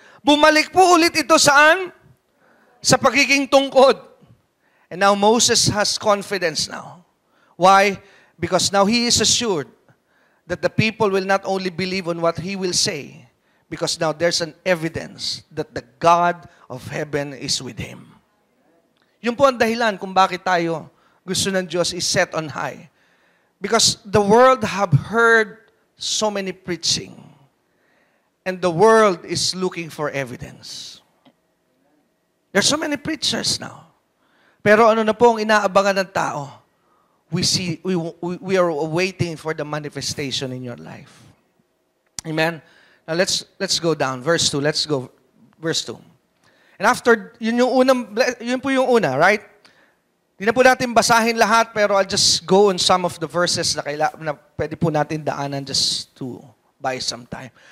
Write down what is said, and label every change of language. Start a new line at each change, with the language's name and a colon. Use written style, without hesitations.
Filipino: Bumalik po ulit ito saan? Sa pagiging tungkod.
English: And now Moses has confidence now. Why? Because now he is assured that the people will not only believe on what he will say, because now there's an evidence that the God of heaven is with him.
Filipino: Yun po ang dahilan kung bakit tayo gusto ng Diyos
English: is set on high. Because the world have heard so many preaching. And the world is looking for evidence. There's so many preachers now.
Filipino: Pero ano na po ang inaabangan ng tao?
English: We are waiting for the manifestation in your life. Amen? Now let's go down. Verse 2. Let's go. Verse 2.
Filipino: And after, yun po yung una, right? Hindi na po natin basahin lahat,
English: pero I'll just go on some of the verses na pwede po natin daanan just to buy some time.